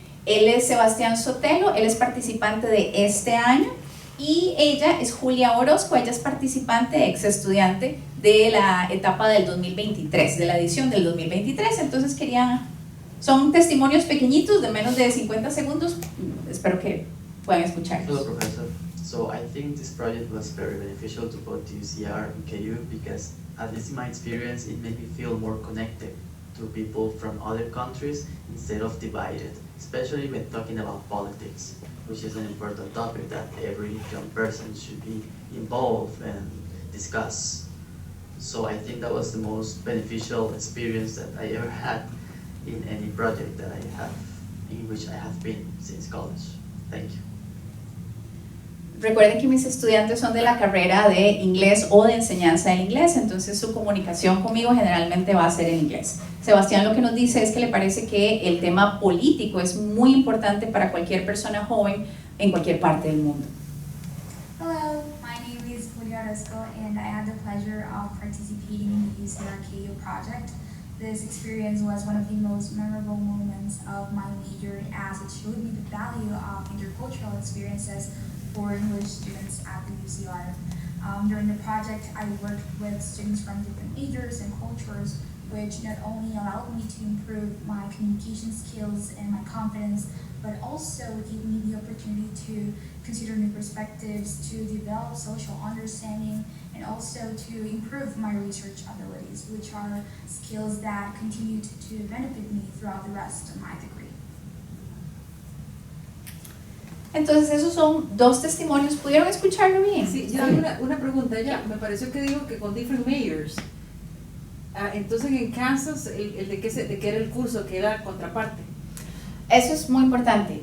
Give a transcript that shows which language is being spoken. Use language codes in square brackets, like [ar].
[es] Él es Sebastián Sotelo, él es participante de este año, y ella es Julia Orozco, ella es participante, ex estudiante de la etapa del 2023, de la edición del 2023. Entonces son testimonios pequeñitos de menos de 50 segundos, espero que puedan escucharlos. [en] Hello, Professor. So I think this project was very beneficial to both UCR and KU because, at least in my experience, it made me feel more connected to people from other countries instead of divided, especially when talking about politics, which is an important topic that every young person should be involved and discuss. So I think that was the most beneficial experience that I ever had in any project that I have, in which I have been since college. Thank you. [es] Recuerden que mis estudiantes son de la carrera de inglés o de enseñanza del inglés, entonces su comunicación conmigo generalmente va a ser en inglés. Sebastián lo que nos dice es que le parece que el tema político es muy importante para cualquier persona joven en cualquier parte del mundo. [en] Hello, my name is Julia Orozco and I had the pleasure of participating in the UCRKU project. This experience was one of the most memorable moments of my major as it showed me the value of intercultural experiences for English students at the UCR. During the project, I worked with students from different majors and cultures, which not only allowed me to improve my communication skills and my confidence, but also gave me the opportunity to consider new perspectives, to develop social understanding, and also to improve my research abilities, which are skills that continued to benefit me throughout the rest of my degree. [es] Entonces esos son dos testimonios, ¿pudieron escucharlo bien? Sí, yo hago una pregunta ya. Me pareció que dijo que con [en] different mayors. [es] Entonces en Kansas, el de qué era el curso, que era contraparte. Eso es muy importante.